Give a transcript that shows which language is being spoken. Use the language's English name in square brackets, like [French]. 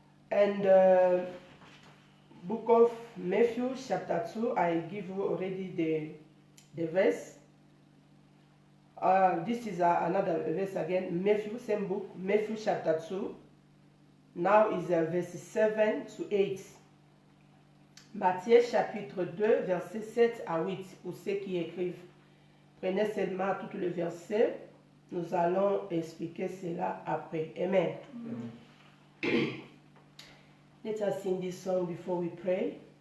[English] And Book of Matthew chapter 2, I give you already the verse. This is another verse again, Matthew, same book, Matthew chapter 2. Now is verse 7 to 8. [French] Matthieu chapitre 2, verset 7 à 8, pour ceux qui écrivent. Prenez seulement tout le verset. Nous allons expliquer cela après. Amen. Amen. [English] Let us sing this song before we pray.